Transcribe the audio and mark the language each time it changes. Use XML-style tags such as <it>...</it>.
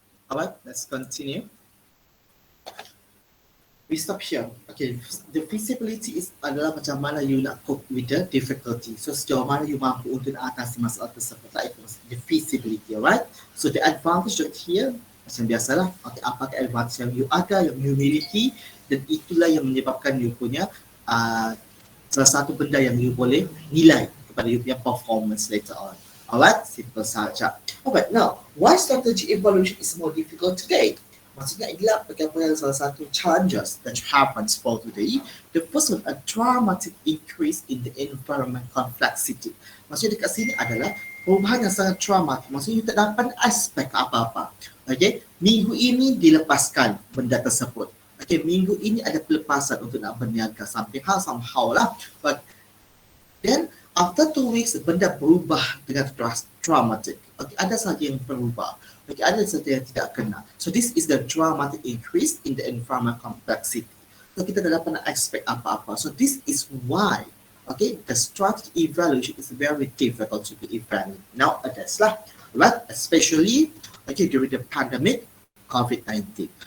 <en>Alright, let's continue. We stop here. Okay, the feasibility is</en> <ms>adalah macam mana you nak cope</ms> <en>with the difficulty.</en> <ms>So sejauh mana you mampu untuk atasi masalah tersebut.</ms> <en>Like the feasibility, alright?</en> <ms>So the advantage here, macam biasalah, okay, apakah advantage yang you ada, yang you miliki, dan itulah yang menyebabkan you punya salah satu benda yang you boleh nilai kepada you punya performance later on.</ms> <en>Alright, simple saja. Alright, now, why strategy evaluation is more difficult today?</en> <ms>Maksudnya inilah bagaimana salah satu</ms> <en>challenges that happens for today. The first one, a dramatic increase in the environment complexity.</en> <ms>Maksudnya dekat sini adalah perubahan yang sangat dramatik. Maksudnya you tak dapat aspek apa-apa. Okay, minggu ini dilepaskan benda tersebut. Okay, minggu ini ada pelepasan untuk nak berniaga somehow lah.</ms> <en>But then after 2 weeks</en> <ms>benda berubah dengan dramatic. Okay, ada saja yang berubah. Okay, ada saja yang tidak kena.</ms> <en>So this is the dramatic increase in the environment complexity. So</en> <ms>kita tak dapat nak expect apa-apa.</ms> <en>So this is why, okay, the strategy evaluation is very difficult to be evaluated nowadays lah, right? Especially, okay, during the pandemic, COVID-19.</en>